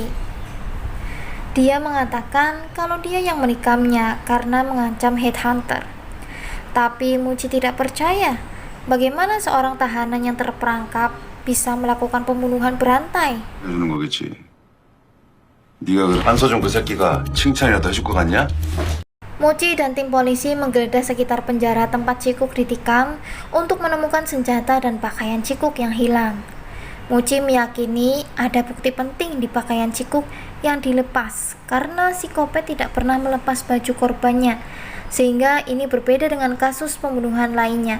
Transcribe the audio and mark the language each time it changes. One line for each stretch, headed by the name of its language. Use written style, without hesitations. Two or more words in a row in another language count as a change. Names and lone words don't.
Indonesian: Dia mengatakan kalau dia yang menikamnya karena mengancam headhunter. Tapi Mochi tidak percaya. Bagaimana seorang tahanan yang terperangkap bisa melakukan pembunuhan berantai?
Korean: 네가 그 한서준 그 새끼가 칭찬이라도 해줄 것 같냐?
Indonesian: Mochi dan tim polisi menggeledah sekitar penjara tempat Cikuk ditikam untuk menemukan senjata dan pakaian Cikuk yang hilang. Mochi meyakini ada bukti penting di pakaian Cikuk yang dilepas karena psikopat tidak pernah melepas baju korbannya, sehingga ini berbeda dengan kasus pembunuhan lainnya.